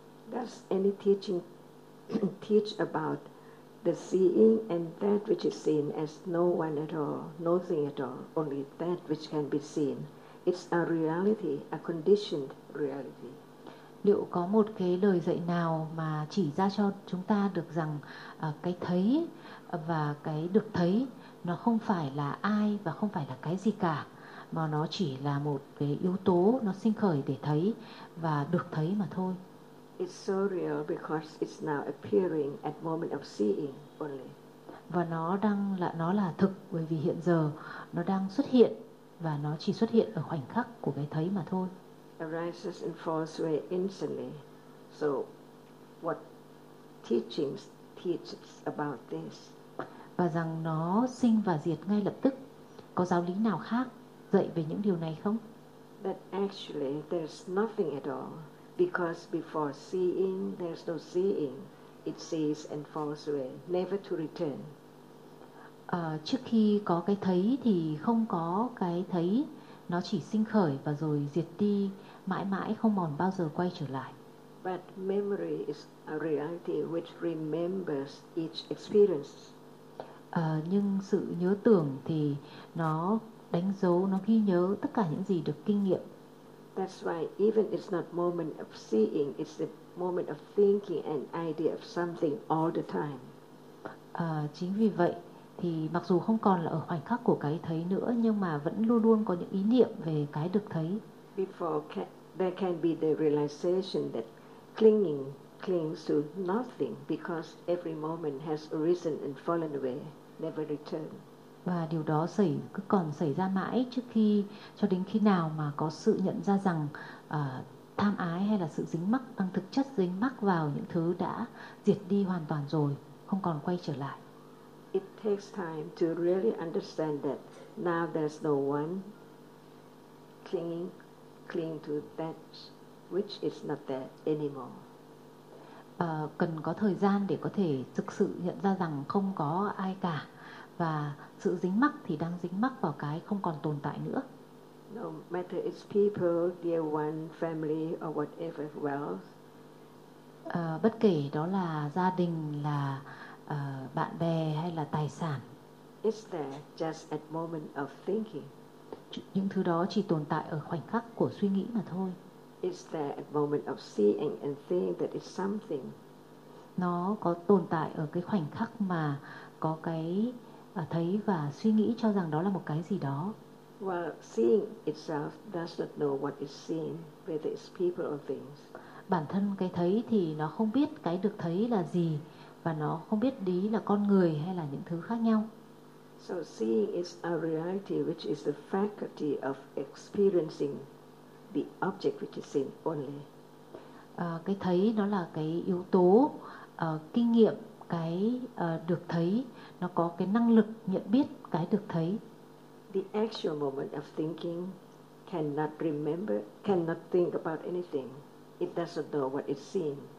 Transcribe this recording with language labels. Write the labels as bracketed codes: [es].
[en] Does any teaching teach about the seeing and that which is seen as no one at all, nothing at all, only that which can be seen? It's a reality, a conditioned reality. [vi] Liệu có một cái lời dạy nào mà chỉ ra cho chúng ta được rằng cái thấy và cái được thấy nó không phải là ai và không phải là cái gì cả, mà nó chỉ là một cái yếu tố nó sinh khởi để thấy và được thấy mà thôi? [en] It's so real because it's now appearing at moment of seeing only. [vi] Và nó là thực bởi vì hiện giờ nó đang xuất hiện và nó chỉ xuất hiện ở khoảnh khắc của cái thấy mà thôi. [en] Arises and falls away instantly. So what teachings teach about this? [vi] Và rằng nó sinh và diệt ngay lập tức. Có giáo lý nào khác dạy về những điều này không? [en] That actually there's nothing at all. Because before seeing, there's no seeing. It sees and falls away, never to return. [vi] Trước khi có cái thấy thì không có cái thấy, nó chỉ sinh khởi và rồi diệt đi, mãi mãi không còn bao giờ quay trở lại. [en] But memory is a reality which remembers each experience. [vi] Nhưng sự nhớ tưởng thì nó đánh dấu, nó ghi nhớ tất cả những gì được kinh nghiệm. [en] That's why even it's not moment of seeing, it's the moment of thinking and idea of something all the time. [vi] Chính vì vậy thì mặc dù không còn là ở khoảnh khắc của cái thấy nữa nhưng mà vẫn luôn luôn có những ý niệm về cái được thấy. [en] Before there can be the realization that clinging clings to nothing because every moment has arisen and fallen away, never return. [vi] Và điều đó xảy cứ còn xảy ra mãi trước khi cho đến khi nào mà có sự nhận ra rằng tham ái hay là sự dính mắc đang thực chất dính mắc vào những thứ đã diệt đi hoàn toàn rồi, không còn quay trở lại. [en] It takes time to really understand that now there's no one clinging to that which is not there anymore. [vi] Cần có thời gian để có thể thực sự nhận ra rằng không có ai cả và sự dính mắc thì đang dính mắc vào cái không còn tồn tại nữa. [en] No matter it's people, dear one, family or whatever wealth. [vi] Bất kể đó là gia đình, là bạn bè hay là tài sản. [en] It's there just at moment of thinking. [vi] Những thứ đó chỉ tồn tại ở khoảnh khắc của suy nghĩ mà thôi. [en] It's there at moment of seeing and thinking that it's something. [vi] Nó có tồn tại ở cái khoảnh khắc mà có cái thấy và suy nghĩ cho rằng đó là một cái gì đó. [en] Well, seeing itself does not know what it's seeing, whether it's people or things. [vi] Bản thân cái thấy thì nó không biết cái được thấy là gì và nó không biết đấy là con người hay là những thứ khác nhau. [en] So seeing is a reality which is the faculty of experiencing the object which is seen only. [vi] Cái thấy nó là cái yếu tố kinh nghiệm cái được thấy, nó có cái năng lực nhận biết cái được thấy. [en] The actual moment of thinking cannot remember, cannot think about anything. It doesn't know what it's seen.